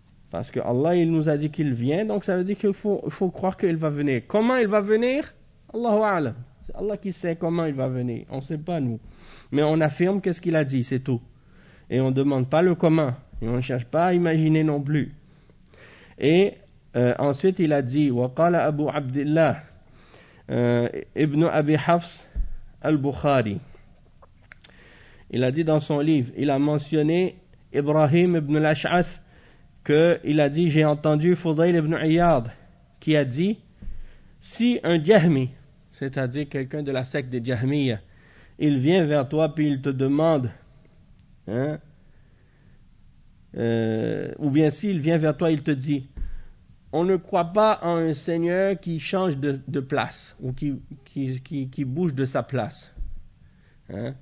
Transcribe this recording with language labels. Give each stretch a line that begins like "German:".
French: Parce que Allah, il nous a dit qu'il vient, donc ça veut dire qu'il faut croire qu'il va venir. Comment il va venir?
Arabic: Allahu a'lam.
French: C'est Allah qui sait comment il va venir. On ne sait pas, nous. Mais on affirme qu'est-ce qu'il a dit, c'est tout. Et on ne demande pas le comment. Et on ne cherche pas à imaginer non plus. Et ensuite, il a dit,
Arabic: وَقَالَ أَبُو عَبْدِ اللَّهِ إِبْنُ أَبِي حَفْصٍ الْبُخَارِي.
French: Il a dit dans son livre, il a mentionné Ibrahim ibn al-Ash'ath, qu'il a dit, j'ai entendu Fudayl ibn Iyad, qui a dit, si un Jahmi, c'est-à-dire quelqu'un de la secte des Jahmiyyah, il vient vers toi puis il te demande, hein, ou bien s'il vient vers toi, il te dit, on ne croit pas en un Seigneur qui change de place ou qui bouge de sa place. Hein?